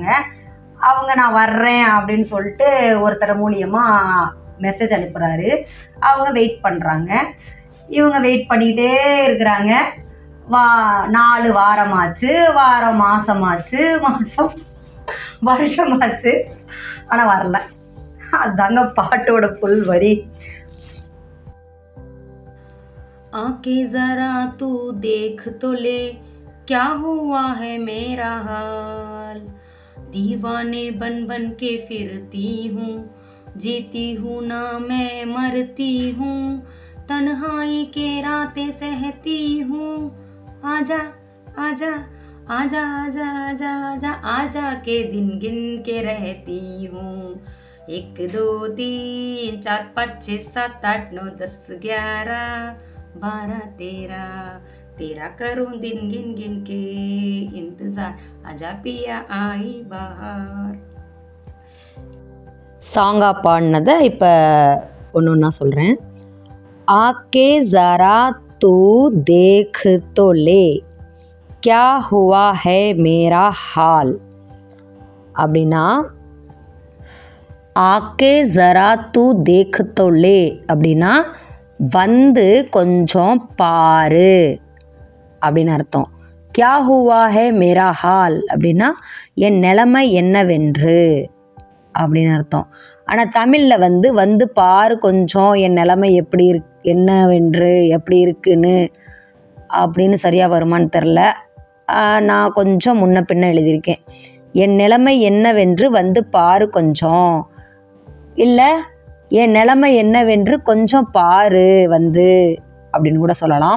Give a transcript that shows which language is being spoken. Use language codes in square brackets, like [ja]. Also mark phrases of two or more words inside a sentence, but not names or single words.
[ta] அவங்க நான் வர்றேன் அப்படின்னு சொல்லிட்டு ஒருத்தர் மூலியமாக மெசேஜ் அனுப்புகிறாரு. அவங்க வெயிட் பண்ணுறாங்க. இவங்க வெயிட் பண்ணிக்கிட்டே இருக்கிறாங்க. 4 வாரமாச்சு, வாரம் மாசமாச்சு, மாசம் வருஷமாச்சு, ஆனால் வரல. அதுதாங்க பாட்டோட புல் வரி. [hi] आके जरा तू देख तो ले क्या हुआ है मेरा हाल. दीवाने बन बन के फिरती हूँ, जीती हूँ ना मैं मरती हूँ, तन्हाई के रातें सहती हूँ. आजा आजा आजा आजा आजा आजा आजा के दिन गिन के रहती हूँ. 1 2 3 4 5 6 7 8 9 10 11 बारा तेरा तेरा करूं दिन गिन गिन के इंतजार आजा पिया आई बहार. [ta] சாங்கா பாடினதை இப்போ ஒன்று ஒன்றா சொல்கிறேன். [hi] आके जरा तू देख तो ले क्या हुआ है मेरा हाल [ta] அப்படின்னா, [hi] आके जरा तू देख तो ले [ta] அப்படின்னா வந்து கொஞ்சம் பாரு அப்படின்னு அர்த்தம். [hi] क्या हुआ है मेरा हाल [ta] அப்படின்னா என் நிலைமை என்னவென்று அப்படின்னு அர்த்தம். ஆனால் தமிழில் வந்து பாரு கொஞ்சம் என் நிலைமை எப்படி என்னவென்று எப்படி இருக்குன்னு அப்படின்னு சரியாக வருமானு தெரில. நான் கொஞ்சம் முன்ன பின்ன எழுதியிருக்கேன். என் நிலைமை என்னவென்று வந்து பாரு கொஞ்சம், இல்லை என் நிலைமை என்னவென்று கொஞ்சம் பாரு வந்து அப்படின்னு கூட சொல்லலாம்.